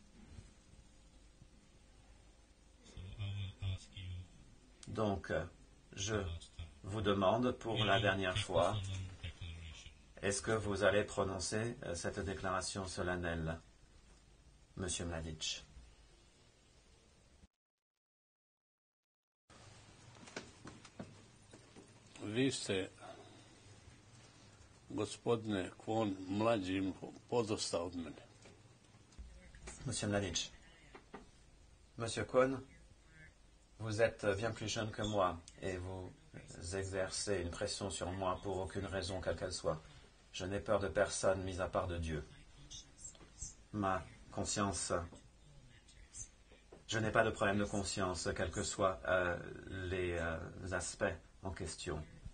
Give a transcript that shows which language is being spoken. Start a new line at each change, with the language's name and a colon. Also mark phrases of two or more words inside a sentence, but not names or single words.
French: Donc, je vous demande pour la dernière fois, est-ce que vous allez prononcer cette déclaration solennelle, Monsieur Mladic?
Serbian: Vi ste, gospodine Kvon, mlađi podosta od mene.
French: Monsieur Mladic, Monsieur Kohn, vous êtes bien plus jeune que moi et vous exercez une pression sur moi pour aucune raison quelle qu'elle soit. Je n'ai peur de personne, mis à part de Dieu. Ma conscience, je n'ai pas de problème de conscience, quels que soient les aspects en question.